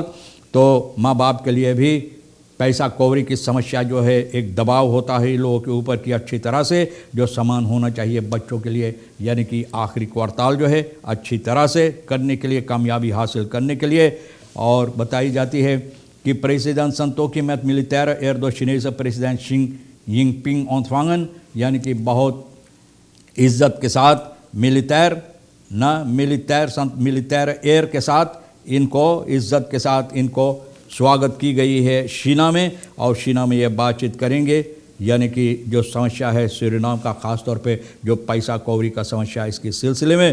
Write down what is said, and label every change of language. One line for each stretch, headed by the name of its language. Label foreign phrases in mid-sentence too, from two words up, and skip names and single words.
Caribbean Hindustani: तो माँ बाप के लिए भी पैसा कौड़ी की समस्या जो है एक दबाव होता है लोगों के ऊपर कि अच्छी तरह से जो सामान होना चाहिए बच्चों के लिए, यानी कि आखिरी क्वार्टाल जो है अच्छी तरह से करने के लिए, कामयाबी हासिल करने के लिए। और बताई जाती है कि प्रेसिडेंट संतोखी
Dutch: met militaire eer door Chinese president Xi Jinping ontvangen,
Caribbean Hindustani: यानी कि बहुत इज्जत के साथ
Dutch: militaire eer
Caribbean Hindustani: के साथ इनको इज्जत के साथ इनको स्वागत की गई है शीना में। और शीना में ये बातचीत करेंगे यानी कि जो समस्या है सूरीनाम का, ख़ास तौर पे जो पैसा कौड़ी का समस्या है इसके सिलसिले में।